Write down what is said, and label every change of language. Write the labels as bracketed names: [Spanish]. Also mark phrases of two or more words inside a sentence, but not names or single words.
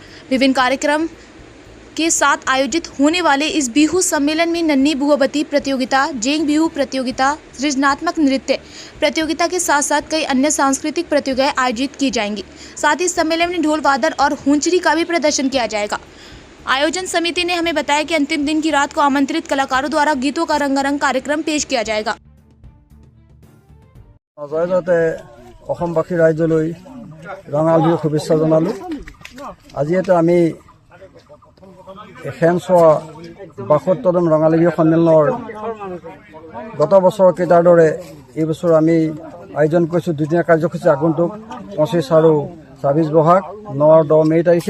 [Hindi] विभिन्न कार्यक्रम के साथ आयोजित होने वाले इस बिहू सम्मेलन में नन्ही बुहबती प्रतियोगिता, जेंग बिहू प्रतियोगिता, सृजनात्मक नृत्य प्रतियोगिता के साथ साथ कई अन्य सांस्कृतिक प्रतियोगिताएं आयोजित की जाएंगी। साथ ही सम्मेलन में ढोल वादन और हुंचरी का भी प्रदर्शन किया जाएगा। आयोजन समिति ने हमें बताया कि अंतिम दिन की रात को आमंत्रित कलाकारों द्वारा गीतों का रंगारंग कार्यक्रम पेश किया जाएगा। [Assamese] অসমবাসী ৰাইজলৈ ৰঙাল বিহুৰ শুভেচ্ছা জনালোঁ। আজি এটা আমি শেনচোৱা 72তম ৰঙালী বিহু সন্মিলনৰ গত বছৰ কেইটাৰ দৰে এই বছৰ আমি আয়োজন কৰিছোঁ দুদিনীয়া কাৰ্যসূচী আগন্তুক 25 আৰু 26 বহাগ 9 আৰু 10 মে তাৰিখে।